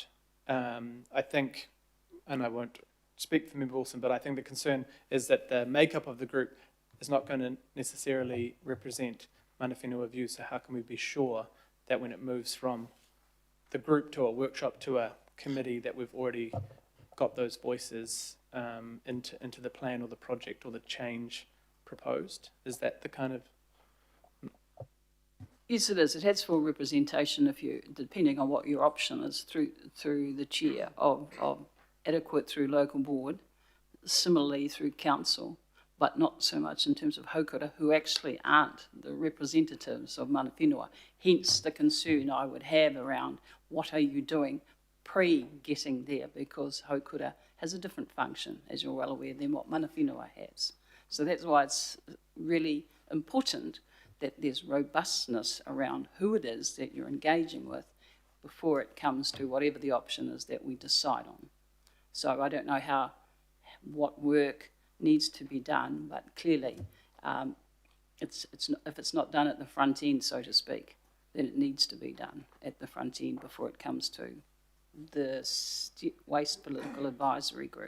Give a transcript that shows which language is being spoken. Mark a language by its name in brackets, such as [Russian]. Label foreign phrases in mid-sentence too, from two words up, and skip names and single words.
[English] I think, and I won't speak for Member Wilson, but I think the concern is that the makeup of the group is not going to necessarily represent [Māori] mana whenua [English] views. So how can we be sure that when it moves from the group to a workshop to a committee that we've already got those voices into the plan or the project or the change proposed? Is that the kind of... Yes, it is. It has full representation if you, depending on what your option is, through the chair of adequate through local board, similarly through council, but not so much in terms of haukura, who actually aren't the representatives of [Māori] mana whenua. [English] Hence the concern I would have around what are you doing pre-getting there, because haukura has a different function, as you're well aware, than what [Māori] mana whenua [English] has. So that's why it's really important that there's robustness around who it is that you're engaging with before it comes to whatever the option is that we decide on. So I don't know what work needs to be done, but clearly if it's not done at the front end, so to speak, then it needs to be done at the front end before it comes to the Waste Political Advisory Group.